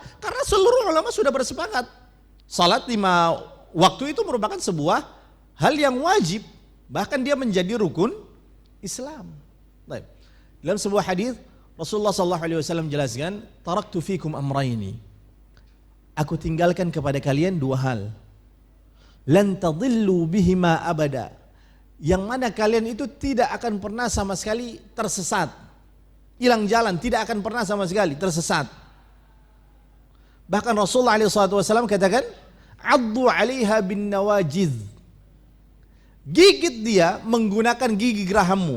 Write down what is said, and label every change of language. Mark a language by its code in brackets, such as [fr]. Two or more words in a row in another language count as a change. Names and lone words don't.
[id] Karena seluruh ulama sudah bersepakat. Salat 5 waktu itu merupakan sebuah hal yang wajib. Bahkan dia menjadi rukun Islam. Baik. Dalam sebuah hadis Rasulullah SAW jelaskan, [ar] تركت فيكم أمرين. [id] Aku tinggalkan kepada kalian 2 hal. [ar] لن تضلوا بهما أبدا. [id] Yang mana kalian itu tidak akan pernah sama sekali tersesat. Hilang jalan, tidak akan pernah sama sekali tersesat. Bahkan Rasulullah SAW katakan, [ar] عضوا عليها بالنواجذ. [id] Gigit dia menggunakan gigi gerahammu.